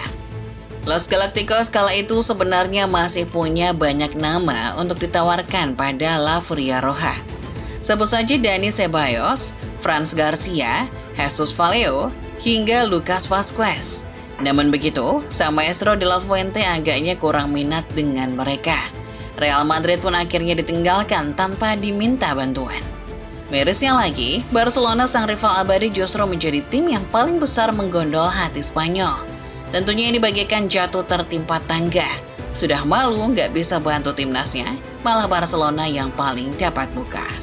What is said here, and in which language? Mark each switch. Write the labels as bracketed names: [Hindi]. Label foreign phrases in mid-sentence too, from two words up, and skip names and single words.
[Indonesian] Los Galacticos kala itu sebenarnya masih punya banyak nama untuk ditawarkan pada La Furia Roja. Sebut saja Dani Ceballos, Franz Garcia, Jesus Vallejo, hingga Lucas Vazquez. Namun begitu, sang maestro de la Fuente agaknya kurang minat dengan mereka. Real Madrid pun akhirnya ditinggalkan tanpa diminta bantuan. Mirisnya lagi, Barcelona sang rival abadi justru menjadi tim yang paling besar menggondol hati Spanyol. Tentunya ini bagaikan jatuh tertimpa tangga. Sudah malu nggak bisa bantu timnasnya, malah Barcelona yang paling dapat muka.